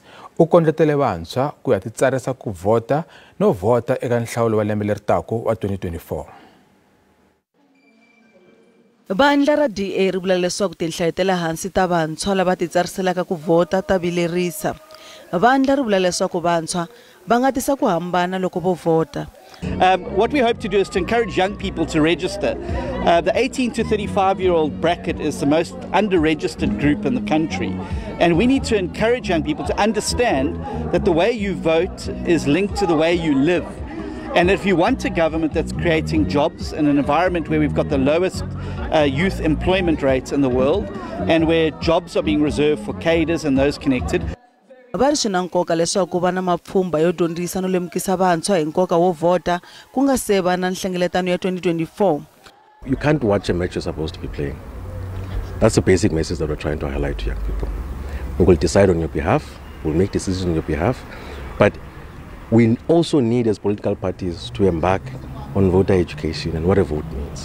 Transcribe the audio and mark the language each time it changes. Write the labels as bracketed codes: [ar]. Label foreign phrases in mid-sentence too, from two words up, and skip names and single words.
[ts] U kondletele vantshwa ku ya titsarisa ku vota no vota eka nhlawulo wa lembe leri tako wa 2024. Vandla ra DA ri vula leswaku tinhlayo ta le hansi ta vantshwa lava titsariselaka ku vota ta vilerisa. Vandla ri vula leswaku vantshwa va nga tisa ku hambana loko vo vota. [en] What we hope to do is to encourage young people to register. The 18 to 35-year-old bracket is the most under-registered group in the country. And we need to encourage young people to understand that the way you vote is linked to the way you live. And if you want a government that's creating jobs in an environment where we've got the lowest youth employment rates in the world, and where jobs are being reserved for cadres and those connected, [ts] va ri swi na nkoka leswaku ku va na mapfhumba yo dyondzisa no lemukisa vantshwa hi nkoka wo vota ku nga se va na nhlengeletano ya 2024. [en] You can't watch a match you're supposed to be playing. That's the basic message that we're trying to highlight to young people. We will decide on your behalf, we'll make decisions on your behalf, but we also need as political parties to embark on voter education and what a vote means.